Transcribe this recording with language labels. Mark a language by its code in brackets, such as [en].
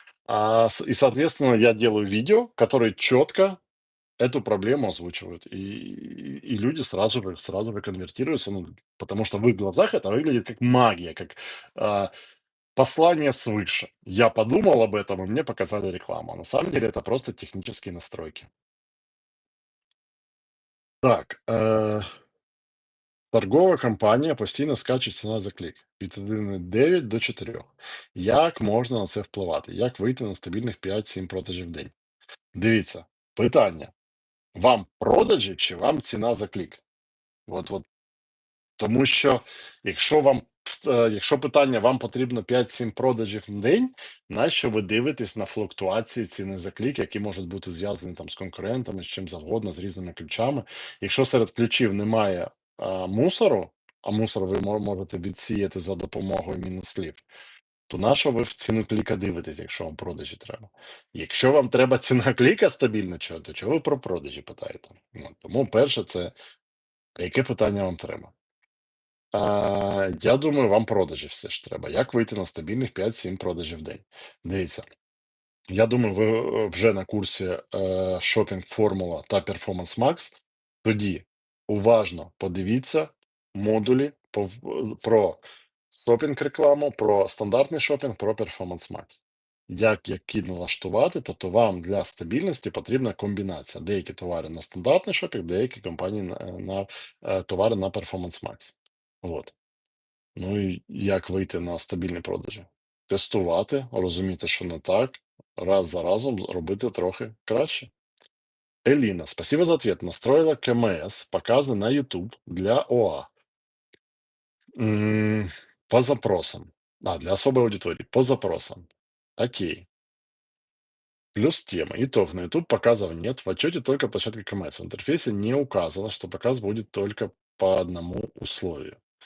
[ru] И, соответственно, я делаю видео, которые четко эту проблему озвучивают. И люди сразу же конвертируются, ну, потому что в их глазах это выглядит как магия, как а, послание свыше. Я подумал об этом, и мне показали рекламу. А на самом деле это просто технические настройки. [uk] Так, торгова компанія постійно скаче ціна за клік від 1,9 до 4. Як можна на це впливати? Як вийти на стабільних 5-7 продажів в день? Дивіться, питання: вам продажі чи вам ціна за клік? От тому що якщо питання вам потрібно 5-7 продажів в день, нащо ви дивитесь на флуктуації ціни за клік, які можуть бути зв'язані там з конкурентами, з чим завгодно, з різними ключами. Якщо серед ключів немає мусору, а мусор ви можете відсіяти за допомогою мінус-слів, то на що ви в ціну кліка дивитесь, якщо вам продажі треба? Якщо вам треба ціна кліка стабільна, то чого ви про продажі питаєте? Ну, тому перше, це яке питання вам треба? Я думаю, вам продажі все ж треба. Як вийти на стабільних 5-7 продажів в день? Дивіться, я думаю, ви вже на курсі Shopping Формула та Performance Max. Тоді уважно подивіться модулі про шопінг рекламу, про стандартний шопінг, про Performance Max. Як які налаштувати, тобто вам для стабільності потрібна комбінація. Деякі товари на стандартний шопінг, деякі компанії на товари на Performance Max. От. Ну і як вийти на стабільні продажі? Тестувати, розуміти, що не так, раз за разом робити трохи краще. [ru] Элина, спасибо за ответ. Настроила КМС, показы на YouTube для ОА. По запросам. Для особой аудитории, по запросам. Окей. Плюс тема. Итог. На YouTube показов нет. В отчете только площадка КМС. В интерфейсе не указано, что показ будет только по одному условию.